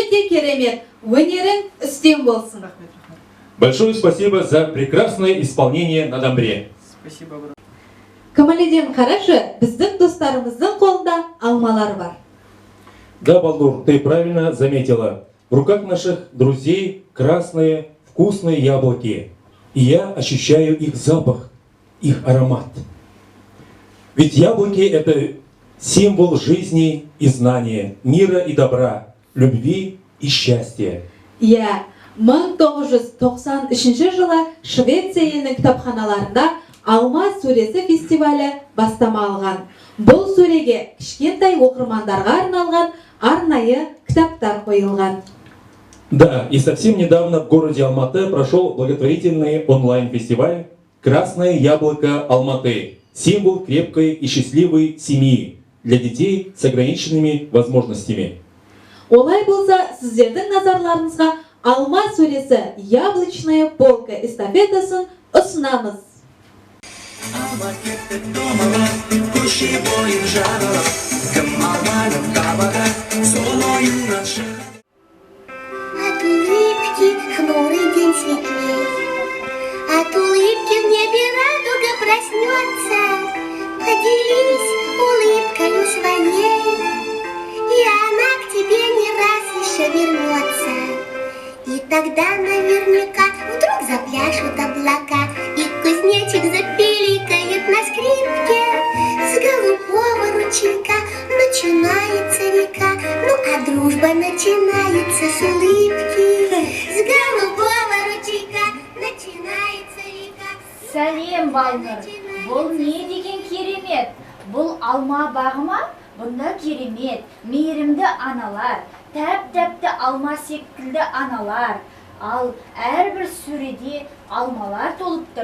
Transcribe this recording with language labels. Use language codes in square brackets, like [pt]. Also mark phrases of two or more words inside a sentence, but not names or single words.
[kk] керемет өнерің үстем болсын. [ru] Большое спасибо за прекрасное исполнение на домбре. Спасибо, брат. [kk] Камалиден қарашы, біздің достарымыздың қолында алмалар бар. [ru] Да, Балнур, ты правильно заметила. В руках наших друзей красные вкусные яблоки. И я ощущаю их запах, их аромат. Ведь яблоки — это символ жизни и знания, мира и добра, любви и счастья. [kk] Иә, 1993 жылы Швеция елінің кітапханаларында Алма сөресі фестивалі бастама алған. Бұл сөреге кішкентай оқырмандарға арналған арнайы кітаптар қойылған. [ru] Да, и совсем недавно в городе Алматы прошел благотворительный онлайн-фестиваль «Красное яблоко Алматы». Символ крепкой и счастливой семьи для детей с ограниченными возможностями. [kk] Олай болса, сіздердің назарларыңызға Алма сөресі [ru] яблочная полка [kk] эстафетасын ұсынамыз. Алма кетті домалап, көше бойын жағалап, кім алманың табада, сол ойыннан шығады. [ru] От улыбки хмурый день светлеет, от улыбки в небе радуга проснется. Поделись улыбкою своей, и она к тебе не раз еще вернется. И тогда наверняка вдруг запляшут облака, и кузнечик запиликает на скрипке. С голубого ручейка начинается река, ну а дружба начинается с улыбки. С голубого ручейка начинается река. [kk] Сәлем, Балнур. Бұл не деген керемет? Бұл алма бағы ма? Бұнда керемет, мейірімді аналар, тәп-тәпті алма секілді аналар. Ал әрбір сөреде алмалар толып тұр.